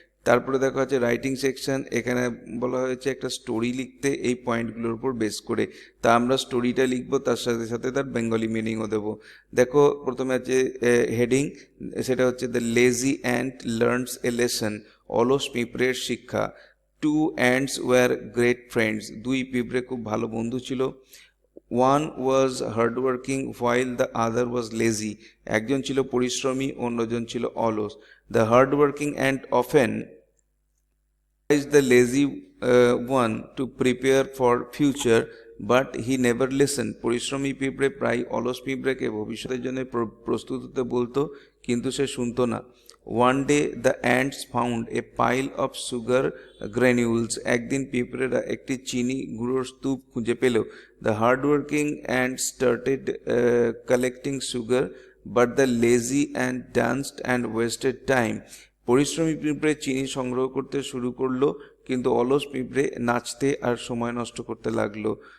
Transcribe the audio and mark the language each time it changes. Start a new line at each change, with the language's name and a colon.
Bangla: তারপরে দেখা হচ্ছে রাইটিং সেকশন, এখানে বলা হয়েছে একটা স্টোরি লিখতে এই পয়েন্টগুলোর উপর বেস করে, তা আমরা স্টোরিটা লিখবো, তার সাথে সাথে তার বেঙ্গলি মিনিংও দেবো। দেখো প্রথমে আছে হেডিং, সেটা হচ্ছে
English: the lazy ant learns a lesson,
Bangla: অলস পিঁপড়ের শিক্ষা।
English: 2 ants were great friends,
Bangla: 2 পিঁপড়ে খুব ভালো বন্ধু ছিল।
English: 1 was hardworking while the other was lazy,
Bangla: একজন ছিল পরিশ্রমী অন্যজন ছিল অলস।
English: The hardworking ant often advised the lazy one to prepare for future but he never listened,
Bangla: পরিশ্রমী পিঁপড়ে প্রায় অলস পিঁপড়েকে ভবিষ্যতের জন্য প্রস্তুত হতে বলতো কিন্তু সে শুনতো না।
English: One day the ants found a pile of sugar granules,
Bangla: একদিন পিঁপড়েরা একটি চিনি গুঁড়োর স্তূপ খুঁজে পেল।
English: The hardworking ant started collecting sugar but the lazy ant danced and wasted time,
Bangla: পরিশ্রমী পিঁপড়ে চিনি সংগ্রহ করতে শুরু করলো কিন্তু অলস পিঁপড়ে নাচতে আর সময় নষ্ট করতে লাগলো।